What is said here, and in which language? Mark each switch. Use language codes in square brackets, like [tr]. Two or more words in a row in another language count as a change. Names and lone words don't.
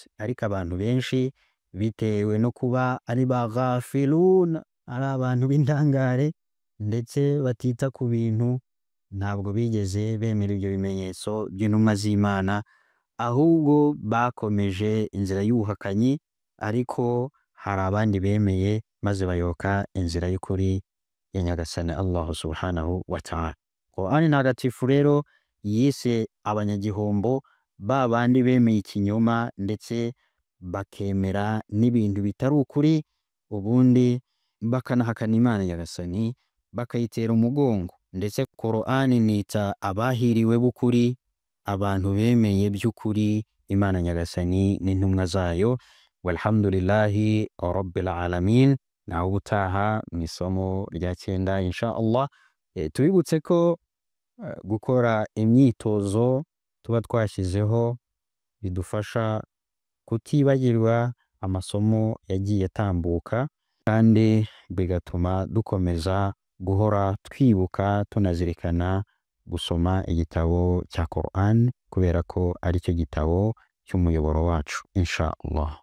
[rw] Ariko abantu benshi, bitewe no kuba ari ba ghafilun, ari abantu b'indangare ndetse batita ku bintu, ntabwo bigeze bemera ibyo bimenyetso by'intumwa z'Imana, ahubwo bakomeje inzira y'ubuhakanyi. Ariko hari abandi bemeye maze bayoka inzira y'ukuri ya Nyagasani Allah [ar] سبحانه وتعالى. [rw] Qur'ani ntagatifu rero yise abanyagihombo ba bandi bemeye ikinyoma ndetse bakemera n'ibintu bitari ukuri, ubundi bakanahakana Imana Nyagasani, bakayitera umugongo. Ndetse Qur'ani nita abahiriwe b'ukuri abantu bemeye by'ukuri Imana Nyagasani n'intumwa zayo. [ar] والحمد لله رب العالمين. [rw] Naho ubutaha mu isomo rya 9 [ar] إن شاء الله. [rw] Tubibutse ko gukora imyitozo tuba twashyizeho bidufasha kutibagirwa amasomo yagiye atambuka, kandi bigatuma dukomeza guhora twibuka tunazirikana gusoma igitabo cya Qur'an, kubera ko ari cyo gitabo cy'umuyoboro wacu [ar] إن شاء الله.